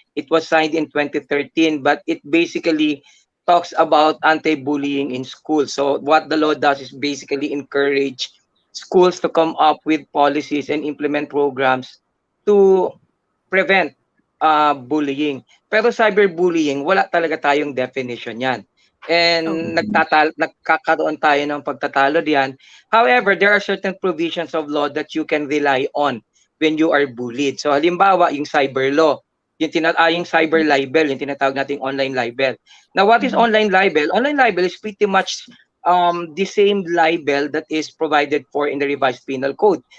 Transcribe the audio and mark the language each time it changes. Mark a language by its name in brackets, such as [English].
[English] It was signed in 2013, but it basically talks about anti-bullying in schools. So what the law does is basically encourage schools to come up with policies and implement programs to prevent bullying. [Filipino] Pero cyberbullying, wala talaga tayong definition yan. And nagkakaroon tayo ng pagtatalo diyan. [English] However, there are certain provisions of law that you can rely on when you are bullied. [Filipino] So halimbawa, yung cyber law, yung cyber libel, yung tinatawag nating online libel. [English] Now, what is online libel? Online libel is pretty much the same libel that is provided for in the revised penal code.